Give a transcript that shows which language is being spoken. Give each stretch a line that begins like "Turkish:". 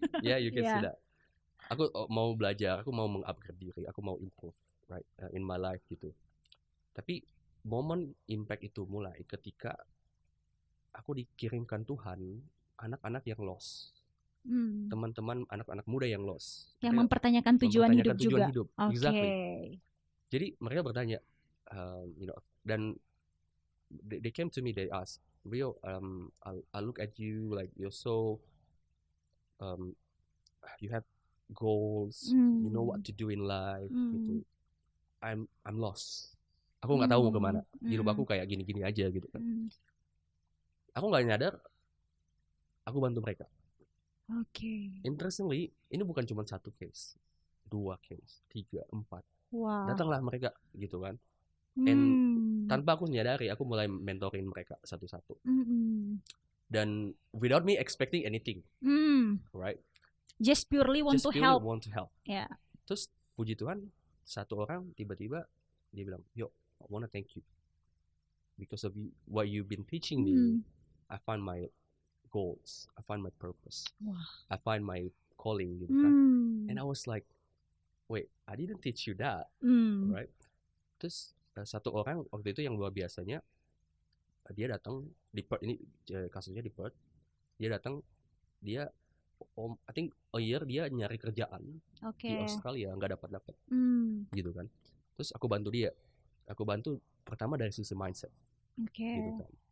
English: Yeah, you can see that.
Indonesian: Aku mau belajar, aku mau mengupgrade diri, aku mau improve,
English: right, in my life
Indonesian: gitu. Tapi momen impact itu mulai ketika aku dikirimkan Tuhan anak-anak yang lost. Teman-teman anak-anak muda yang lost, yang mempertanyakan tujuan hidup juga.
English: Exactly.
Indonesian: Jadi mereka bertanya, dan
English: they came to me, they asked, Rio, I look at you like you're so, you have goals, you know what to do in life, gitu. I'm lost.
Indonesian: Aku nggak tahu mau kemana. Hidup aku kayak gini-gini aja gitu kan. Aku nggak nyadar, aku bantu mereka. Interestingly, ini bukan cuma 1 case, 2 case, 3, 4. Datanglah mereka gitu kan. And tanpa aku nyadari, aku mulai mentorin mereka satu-satu.
English: Dan without me expecting anything, right? Just purely want to help. Yeah.
Indonesian: Terus puji Tuhan, satu orang tiba-tiba dia bilang,
English: "Yo, I wanna thank you because of what you've been teaching me. I find my goals, I find my purpose, I find my calling
Indonesian: gitu kan."
English: And I was like, wait, I didn't teach you that, right?
Indonesian: Terus satu orang waktu itu yang luar biasanya, dia datang di Perth, ini kasusnya di Perth. Dia datang, dia
English: I think a year
Indonesian: dia nyari kerjaan di Australia, nggak dapat gitu kan. Terus aku bantu dia, pertama dari sisi mindset, gitu kan.